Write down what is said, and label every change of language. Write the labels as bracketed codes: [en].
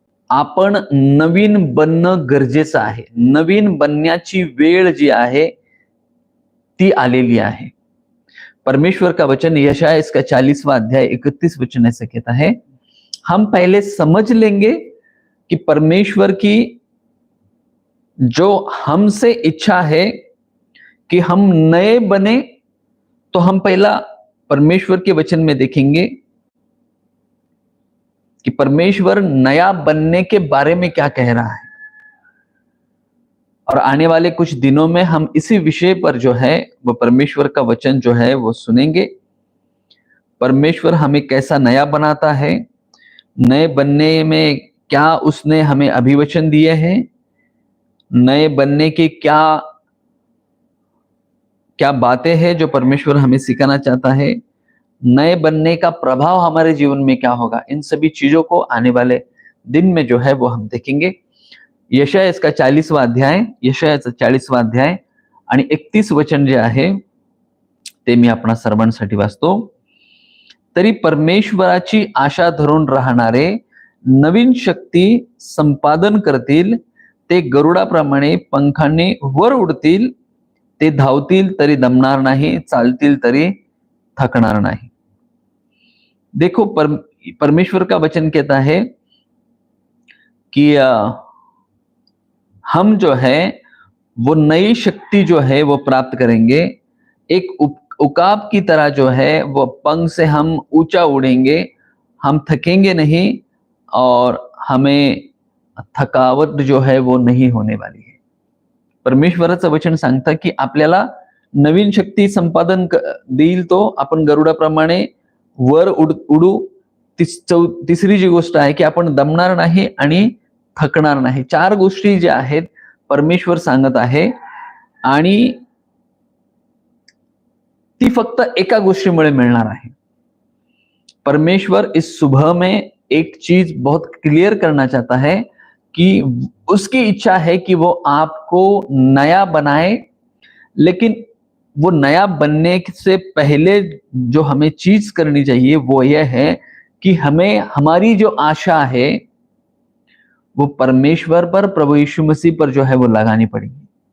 [mr] आपण नवीन बनणं गरजेचं आहे। नवीन बनण्याची वेळ जी आहे ती आलेली आहे। [hi] परमेश्वर का वचन यशायाह इसका 40वां अध्याय 31 वचन ऐसे कहता है, हम पहले समझ लेंगे कि परमेश्वर की जो हमसे इच्छा है कि हम नए बने, तो हम पहला परमेश्वर के वचन में देखेंगे कि परमेश्वर नया बनने के बारे में क्या कह रहा है। और आने वाले कुछ दिनों में हम इसी विषय पर जो है वो परमेश्वर का वचन जो है वो सुनेंगे। परमेश्वर हमें कैसा नया बनाता है, नए बनने में क्या उसने हमें अभिवचन दिए हैं, नए बनने की क्या क्या बातें हैं जो परमेश्वर हमें सिखाना चाहता है, नए बनने का प्रभाव हमारे जीवन में क्या होगा, इन सभी चीजों को आने वाले दिन में जो है वो हम देखेंगे। यशाया इसका 40वां अध्याय, [mr] यशायाचा 40वां अध्याय आणि 31 वचन जे आहे ते मी आपणा सर्वांसाठी वाचतो। तरी परमेश्वराची आशा धरून राहणारे नवीन शक्ती संपादन करतील, ते गरुडाप्रमाणे पंखांनी वर उडतील, ते धावतील तरी दमणार नाही, चालतील तरी थकणार नहीं। [hi] देखो परमेश्वर का वचन कहता है कि हम जो है वो नई शक्ति जो है वो प्राप्त करेंगे। एक उकाब की तरह जो है वो पंख से हम ऊंचा उड़ेंगे, हम थकेंगे नहीं और हमें थकावट जो है वो नहीं होने वाली है। [mr] परमेश्वराचं वचन सांगतं की आपल्याला नवीन शक्ती संपादन देईल तो, आपण गरुडाप्रमाणे वर उडू। तिसरी जी गोष्ट आहे की आपण दमणार नाही आणि थकणार नाही। 4 गोष्टी ज्या आहेत परमेश्वर सांगत आहे आणि ती फक्त एका गोष्टीमुळे मिळणार आहे। [hi] परमेश्वर इस सुबह में एक चीज बहुत क्लियर करना चाहता है कि उसकी इच्छा है कि वो आपको नया बनाए, लेकिन वो नया बनने से पहले जो हमें चीज करनी चाहिए वो यह है कि हमें हमारी जो आशा है वो परमेश्वर पर, प्रभु यीशु मसीह पर जो है वो लगानी पड़ेगी।